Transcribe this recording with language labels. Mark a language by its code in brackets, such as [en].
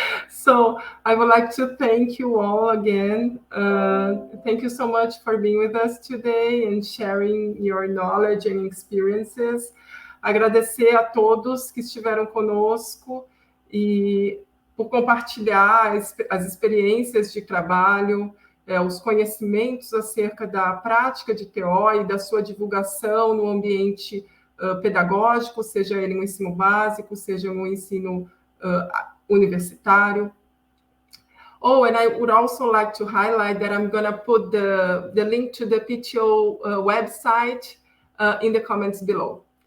[en] So I would like to thank you all again. Thank you so much for being with us today and sharing your knowledge and experiences. [pt] Agradecer a todos que estiveram conosco e por compartilhar as experiências de trabalho, os conhecimentos acerca da prática de TO e da sua divulgação no ambiente pedagógico, seja ele um ensino básico, seja um ensino universitário. [en] Oh, and I would also like to highlight that I'm going to put the link to the PTO website in the comments below.